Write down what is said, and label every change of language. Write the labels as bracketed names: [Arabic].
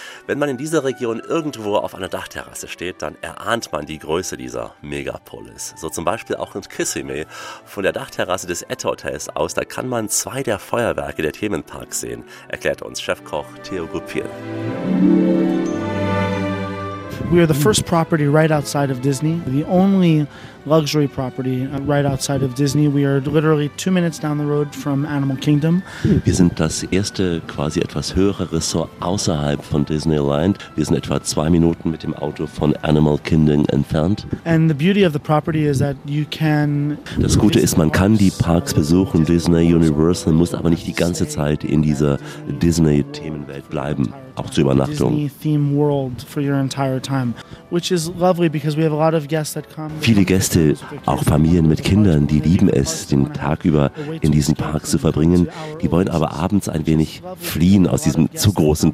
[German] Wenn man in dieser Region irgendwo auf einer Dachterrasse steht, dann erahnt man die Größe dieser Megapolis. So zum Beispiel auch in Kissimmee. Von der Dachterrasse des Etta-Hotels aus, da kann man zwei der Feuerwerke der Themenparks sehen, erklärt uns Chefkoch Theo Goupil. [English] We are the first property right outside of Disney, the only luxury property right outside of Disney. We are literally 2 minutes down the road from Animal Kingdom. [German] Wir sind das erste quasi etwas höhere Ressort außerhalb von Disneyland. Wir sind etwa 2 Minuten mit dem Auto von Animal Kingdom entfernt. [English] And the beauty of the property is that you can. [German] Das Gute ist, man kann die Parks besuchen, Disney, Universal, muss aber nicht die ganze Zeit in dieser Disney-Themenwelt bleiben. Auch zur Übernachtung. Viele Gäste, auch Familien mit Kindern, die lieben es, den Tag über in diesen Park zu verbringen. Die wollen aber abends ein wenig fliehen aus diesem zu großen Trubel.